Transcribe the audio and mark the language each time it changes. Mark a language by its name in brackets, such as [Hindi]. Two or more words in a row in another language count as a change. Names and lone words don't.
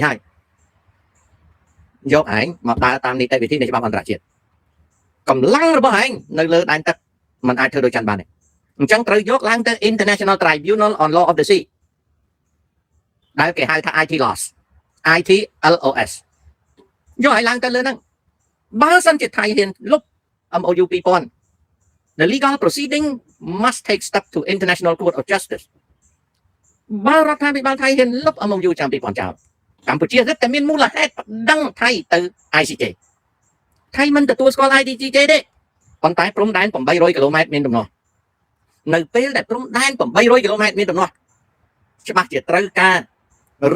[Khmer] ហើយយកឯងមកដើរតាមនីតិវិធីនៃច្បាប់អន្តរជាតិកម្លាំងរបស់ឯងនៅលើដែនទឹកมันអាចធ្វើដូចចិនបានទេអញ្ចឹងត្រូវយកឡើងទៅ International Tribunal on Law of the Sea ដែលគេហៅថា ITLOS យកឲ្យឡើងទៅលើហ្នឹងបើសិនជាថៃហ៊ានលុប MOU 2000 The [English] legal proceeding must take step to [Khmer] International Court of Justice បើរដ្ឋាភិបាលថៃហ៊ានលុប MOU ឆ្នាំ2000ចោលកម្ពុជារឹតតែមានមូលហេតុប្តឹងថៃទៅ ICJ ថៃមិនទទួលស្គាល់ ICJ ទេប៉ុន្តែព្រំដែន800គីឡូម៉ែត្រមានដំណោះនៅពេលដែលព្រំដែន800គីឡូម៉ែត្រមានដំណោះច្បាស់ជាត្រូវការរុ